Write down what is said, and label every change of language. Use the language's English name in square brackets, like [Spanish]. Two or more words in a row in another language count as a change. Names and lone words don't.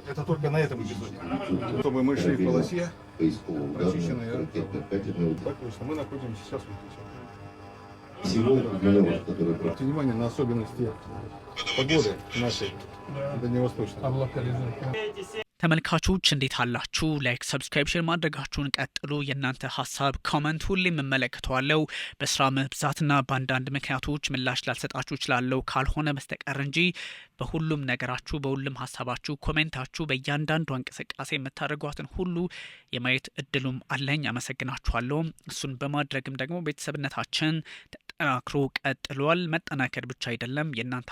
[Russian] Это только на этом эпизоде. Чтобы мы шли в полосе, прочищенные. Так точно. Мы находимся сейчас в Обратите внимание на особенности погоды нашей дальневосточной. [Amharic] ተመልካቾች እንዴት አላችሁ? ላይክ ሰብስክራይብ ሼር ማድረጋችሁን ቀጥሉ። የእናንተ ሀሳብ ኮመንት ሁሌም እመለከተዋለሁ። በስራ መብዛትና በአንዳንድ ምክንያቶች ምላሽ ላልሰጣችሁ እችላለሁ ካልሆነ በስተቀር እንጂ በሁሉም ነገራችሁ በሁሉም ሀሳባችሁ ኮሜንታችሁ በእያንዳንዱ እንቅስቃሴ የምታደርጓትን ሁሉ የማየት እድሉም አለኝ። አመሰግናችኋለሁ። እሱን በማድረግም ደግሞ ቤተሰብነታችን ተጠናክሮ ቀጥሏል። መጠናከር ብቻ አይደለም የእናንተ